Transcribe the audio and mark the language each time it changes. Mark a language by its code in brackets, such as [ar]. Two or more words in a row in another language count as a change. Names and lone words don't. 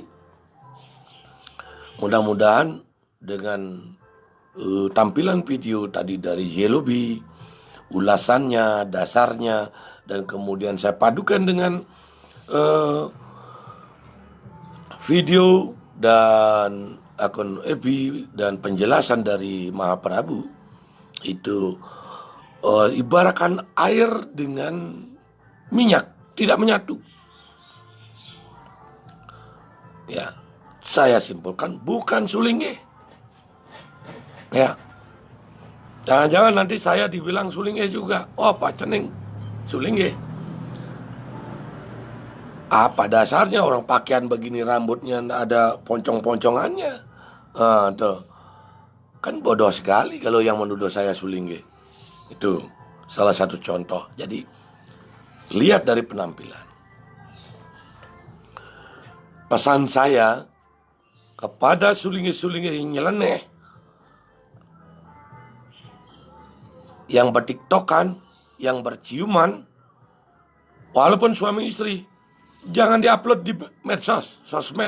[id] Mudah-mudahan dengan tampilan video tadi dari Jelobi, ulasannya, dasarnya, dan kemudian saya padukan dengan video dan akun FB dan penjelasan dari Mahaprabhu, itu ibaratkan air dengan minyak, tidak menyatu. Ya, saya simpulkan bukan sulingge. Ya, jangan-jangan nanti saya dibilang sulingge juga. Oh, Pak Cening, sulingge. Apa dasarnya orang pakaian begini, rambutnya ada poncong-poncongannya? Tuh. Kan bodoh sekali kalau yang menuduh saya sulingge. Itu salah satu contoh. Jadi, lihat dari penampilan. Pesan saya kepada sulingge-sulingge yang nyeleneh, yang bertiktokan, yang berciuman, walaupun suami istri, jangan diupload di medsos, sosmed.